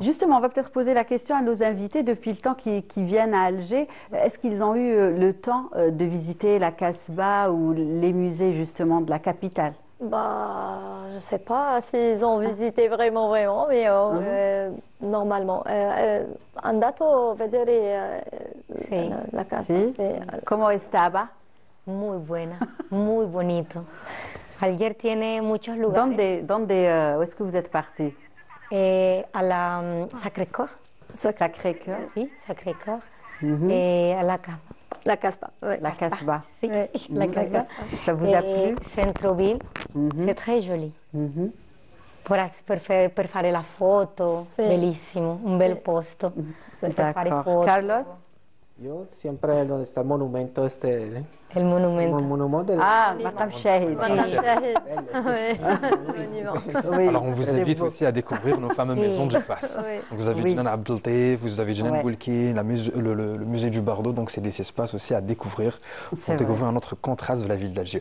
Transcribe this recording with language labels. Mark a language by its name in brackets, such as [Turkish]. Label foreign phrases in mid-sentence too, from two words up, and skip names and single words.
[French] Justement, on va peut-être poser la question à nos invités. Depuis le temps qu'ils viennent à Alger, est-ce qu'ils ont eu le temps de visiter la Casbah ou les musées justement de la capitale? Je ne sais pas s'ils ont visité vraiment, mais normalement. [Italian] Andato vedere la casa. [Spanish] ¿Cómo estaba? Muy buena, muy bonito. Alger tiene muchos lugares. [French] Où est-ce que vous êtes parti? [Spanish] A la Sacré-Cœur. Sacré-Cœur. [French] Sí, Sacré-Cœur. Et à la Casbah. La Casbah. La Casbah. [Spanish] Sí, la Casbah. [French] Ça vous a plu? Centre-ville, c'est très joli. [Italian] Per fare la foto, bellissimo, un bel posto. Per fare foto. [French] Carlos? [Spanish] Yo siempre donde está el monumento El monumento. Maqam Shahid. [French] Alors on vous invite aussi à découvrir nos fameuses maisons du Fars. Donc, vous avez Djnan Abdeltaif, vous avez Djnan Boulkine, le musée du Bardo, donc c'est des espaces aussi à découvrir pour découvrir un autre contraste de la ville d'Alger.